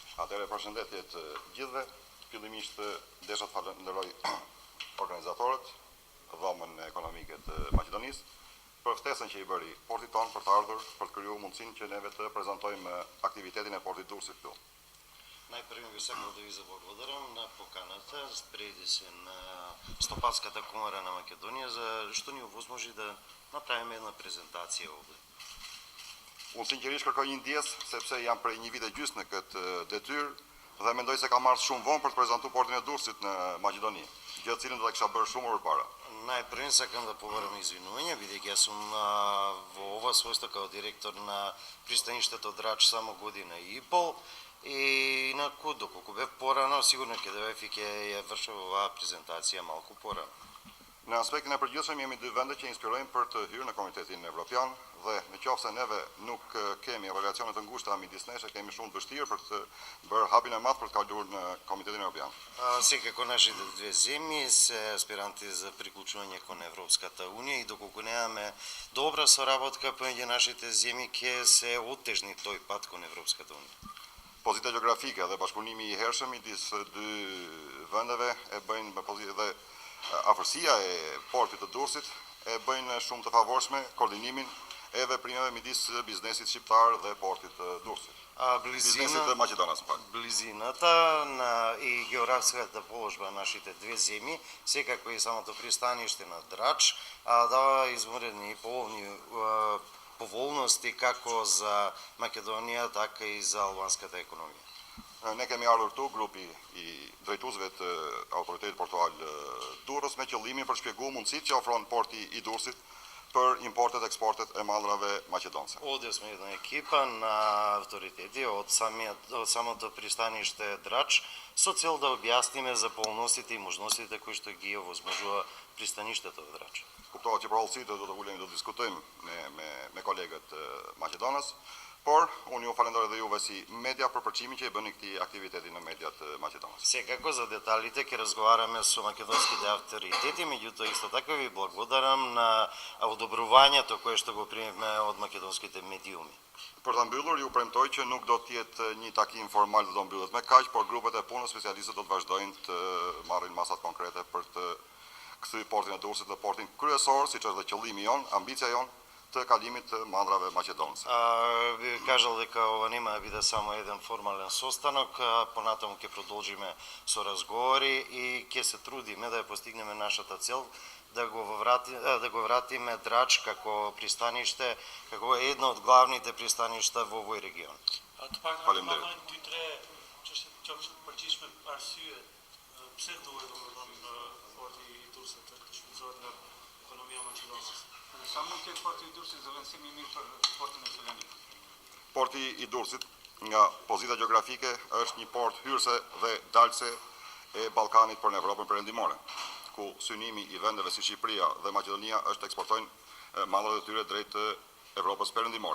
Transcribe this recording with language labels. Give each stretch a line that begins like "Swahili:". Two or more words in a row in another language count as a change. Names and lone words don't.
Albanian: Atëherë përshëndetje të gjithëve. Fillimisht desha të falenderoj organizatorët, dhomën ekonomike të Maqedonisë, për ftesën që i bëri portit tonë për të ardhur për të krijuar mundësinë që neve të prezantojmë aktivitetin e portit Durrësit këtu.
Macedonian: Најпрво би сакал да ви заблагодарам на поканата, преди се на Стопанската комора на Македонија, за што ни овозможи да направиме една презентација овде.
Albanian: Unë sinqerisht kërkoj një ndjes, sepse jam prej një vit e gjysmë në këtë detyrë dhe mendoj se kam ardhur shumë vonë për të prezantuar portin e Durrësit në Maqedoni, gjë të cilën do ta kisha bërë shumë më përpara.
Macedonian: Најпрво сакам да побарам извинување, бидејќи јас сум во ова својство како директор на пристаништето Драч само година и пол. И инаку, доколку бев порано, сигурно ќе дојдев и ќе ја вршев оваа презентација малку порано.
Albanian: Në aspektin e përgjithshëm jemi dy vende që inspirojnë për të hyrë në Komitetin Evropian dhe nëse neve nuk kemi relacione të ngushta midis nesh, kemi shumë vështirë për të bërë hapin e madh për të kaluar në Komitetin Evropian.
Macedonian: Секако нашите две земји се аспиранти за приклучување кон Европската унија и доколку немаме добра соработка помеѓу нашите земји, ќе се оттежни тој пат кон Европската унија.
Albanian: Pozita gjeografike dhe bashkëpunimi i hershëm midis dy vendeve e bëjnë dhe afërsia e portit të Durrësit e bëjnë shumë të favorshme koordinimin e veprimeve midis biznesit shqiptar dhe portit të Durrësit. Biznesit të Maqedonisë,
Macedonian: Близината и географската положба на нашите две земји, секако и самото пристаниште на Драч, дава извонредни и поволности како за Македонија, така и за албанската економија.
Albanian: Ne kemi ardhur këtu grupi i drejtuesve të autoritetit portual Durrës me qëllimin për shpjeguar mundësitë që ofron porti i Durrësit për importet, eksportet e mallrave maqedonse.
Macedonian: Овде сме една екипа на авторитети од самото пристаниште Драч со цел да објасниме за полностите и можностите кои што ги овозможува пристаништето во Драч.
Albanian: Kuptohet që për hollësitë do të ulemi do të diskutojmë me kolegët Maqedonës, por unë ju falenderoj edhe juve si media për përçimin që i bëni këtij aktiviteti në mediat Maqedonës.
Macedonian: Секако за деталите ќе разговараме со македонските авторитети, меѓутоа исто така ви благодарам на одобрувањето кое што го примивме од македонските медиуми.
Albanian: Për ta mbyllur, ju premtoj që nuk do të jetë një takim formal që do mbyllet me kaq, por grupet e punës specialistët do të vazhdojnë të marrin masat konkrete për të kthy portin e Durrësit në portin kryesor, siç është dhe qëllimi jon, ambicia jon të kalimit të mallrave maqedonse.
Macedonian: Би кажал дека ова нема да биде само еден формален состанок, понатаму ќе продолжиме со разговори и ќе се трудиме да ја постигнеме нашата цел, да го вратиме Драч како пристаниште, како едно од главните пристаништа во овој регион.
Albanian: Faleminderit. Çështje që është përgjithshme arsye pse duhet domethënë porti i Durrësit të shfrytëzohet nga ekonomia maqedonse. Sa mund të ketë porti i Durrësit zëvendësim i mirë për portin e Selanikut? Porti i Durrësit nga pozita gjeografike është një port hyrëse dhe dalëse e Ballkanit për në Evropën perëndimore, ku synimi i vendeve si Shqipëria dhe Maqedonia është të eksportojnë mallrat e tyre drejt Evropës perëndimore.